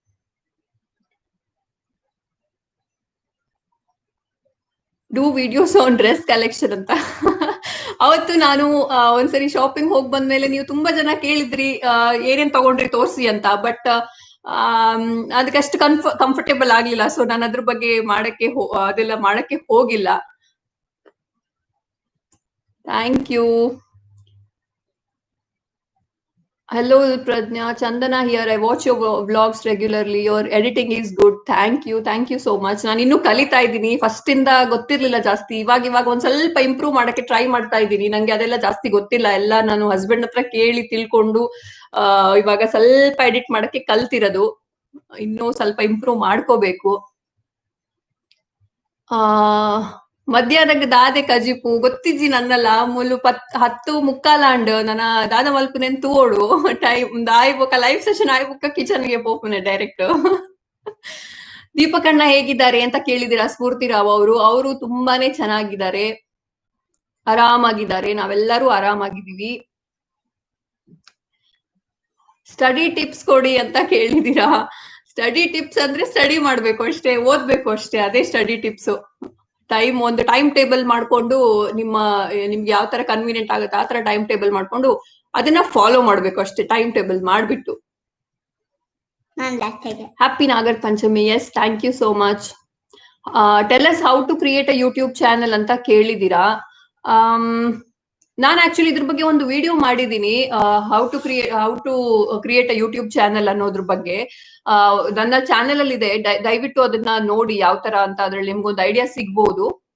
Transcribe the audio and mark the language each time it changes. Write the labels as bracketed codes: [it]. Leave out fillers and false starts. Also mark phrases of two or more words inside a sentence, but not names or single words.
[en] do videos on dress collection ಅಂತ. [kn] ಅವತ್ತು ನಾನು ಒಂದ್ಸರಿ ಶಾಪಿಂಗ್ ಹೋಗಿ ಬಂದ್ಮೇಲೆ ನೀವು ತುಂಬಾ ಜನ ಕೇಳಿದ್ರಿ ಏನೇನ್ ತಗೊಂಡ್ರಿ ತೋರ್ಸಿ ಅಂತ. ಬಟ್ ಅದಕ್ಕಷ್ಟು ಕಂಫರ್ಟೇಬಲ್ ಆಗ್ಲಿಲ್ಲ. ಸೊ ನಾನು ಅದ್ರ ಬಗ್ಗೆ ಅದೆಲ್ಲ ಮಾಡಕ್ಕೆ ಹೋಗಿಲ್ಲ. [en] thank you. Hello Pradnya, Chandana here. I watch your vlogs regularly. Your editing is good. Thank you so much. [kn] ನಾನು ಇನ್ನೂ ಕಲಿತಾ ಇದ್ದೀನಿ, ಫಸ್ಟ್ ಇಂದ ಗೊತ್ತಿರ್ಲಿಲ್ಲ ಜಾಸ್ತಿ. ಇವಾಗ ಒಂದ್ ಸ್ವಲ್ಪ ಇಂಪ್ರೂವ್ ಮಾಡಕ್ಕೆ ಟ್ರೈ ಮಾಡ್ತಾ ಇದ್ದೀನಿ. ನಂಗೆ ಅದೆಲ್ಲ ಜಾಸ್ತಿ ಗೊತ್ತಿಲ್ಲ, ಎಲ್ಲ ನಾನು ಹಸ್ಬೆಂಡ್ ಹತ್ರ ಕೇಳಿ ತಿಳ್ಕೊಂಡು ಇವಾಗ ಸ್ವಲ್ಪ ಎಡಿಟ್ ಮಾಡಕ್ಕೆ ಕಲ್ತಿರೋದು. ಇನ್ನೂ ಸ್ವಲ್ಪ ಇಂಪ್ರೂವ್ ಮಾಡ್ಕೋಬೇಕು. [tcy] ಮಧ್ಯಾಹ್ನಕ್ಕೆ ದಾದೆ ಕಜಿಪು ಗೊತ್ತಿಜ್ಜಿ ನನ್ನಲ್ಲ ಮುಲು 10:45 ನನ್ನ ದಾದ ಮಲ್ಪುನೆನ್ ತೂವೋಡು ಟೈಮ್ ಆಯ್ಬೊಕ್ಕ [en] live session [tcy] ಆಯ್ಬೊಕ್ಕ ಕಿಚನ್ಗೆ ಪೋಪುನೆ ಡೈರೆಕ್ಟ್. [kn] ದೀಪಕಣ್ಣ ಹೇಗಿದ್ದಾರೆ ಅಂತ ಕೇಳಿದಿರಾ. ಸ್ಫೂರ್ತಿ ರಾವ್ ಅವರು ತುಂಬಾನೇ ಚೆನ್ನಾಗಿದ್ದಾರೆ, ಆರಾಮಾಗಿದ್ದಾರೆ. ನಾವೆಲ್ಲರೂ ಆರಾಮಾಗಿದ್ದೀವಿ. [en] study tips [kn] ಕೊಡಿ ಅಂತ ಕೇಳಿದಿರಾ. [en] study tips [kn] ಅಂದ್ರೆ ಸ್ಟಡಿ ಮಾಡ್ಬೇಕು ಅಷ್ಟೇ, ಓದ್ಬೇಕು ಅಷ್ಟೇ, ಅದೇ [en] study tips. [kn] ಒಂದು [en] time table [kn] ಮಾಡ್ಕೊಂಡು ನಿಮ್ಗೆ ಯಾವ ತರ ಕನ್ವೀನಿಯಂಟ್ ಆಗುತ್ತೆ ಆ ತರ [en] time table [kn] ಮಾಡ್ಕೊಂಡು ಅದನ್ನ ಫಾಲೋ ಮಾಡ್ಬೇಕು ಅಷ್ಟೇ, [en] time table [kn] ಮಾಡ್ಬಿಟ್ಟು. [en] ಹ್ಯಾಪಿ ನಾಗರ ಪಂಚಮಿ. ಎಸ್, thank you so much. tell us how to create a YouTube channel [kn] ಅಂತ ಕೇಳಿದಿರಾ. ನಾನು ಆಕ್ಚುಲಿ ಇದ್ರ ಬಗ್ಗೆ ಒಂದು ವಿಡಿಯೋ ಮಾಡಿದೀನಿ, [en] how to create a YouTube channel [kn] ಅನ್ನೋದ್ರ ಬಗ್ಗೆ. ನನ್ನ ಚಾನೆಲ್ ಅಲ್ಲಿ ಇದೆ, ದಯವಿಟ್ಟು ಅದನ್ನ ನೋಡಿ ಯಾವ ತರ ಅಂತ. ಅದ್ರಲ್ಲಿ ನಿಮ್ಗೊಂದು ಐಡಿಯಾ ಸಿಗ್ಬೋದು.